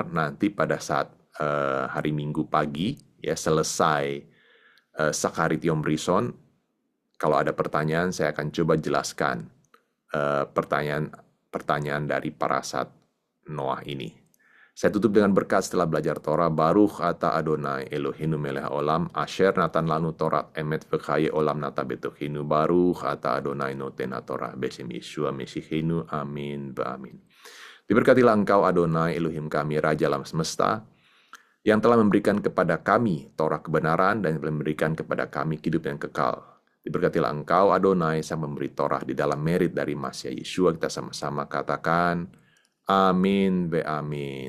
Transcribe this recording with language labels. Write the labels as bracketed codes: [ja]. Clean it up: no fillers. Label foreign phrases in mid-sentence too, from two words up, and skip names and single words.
[id] Nanti pada saat hari Minggu pagi, ya, selesai [he] שחרית יום ראשון, [id] kalau ada pertanyaan saya akan coba jelaskan pertanyaan dari parasat Noah ini. Saya tutup dengan berkat setelah belajar Torah. [he] ברוך אתה אדני אלהינו מלך עולם אשר נתן לנו תורת אמת וחיי עולם נטע בתוכנו. ברוך אתה אדני נותן תורה בשם ישוע משיחנו. אמן ואמן. [id] Diberkatilah Engkau Adonai Elohim kami, Raja alam semesta, yang telah memberikan kepada kami Torah kebenaran dan memberikan kepada kami hidup yang kekal. Diberkatilah Engkau Adonai sang memberi Torah di dalam merit dari Masya Yeshua. Kita sama-sama katakan [he] אמן ואמן.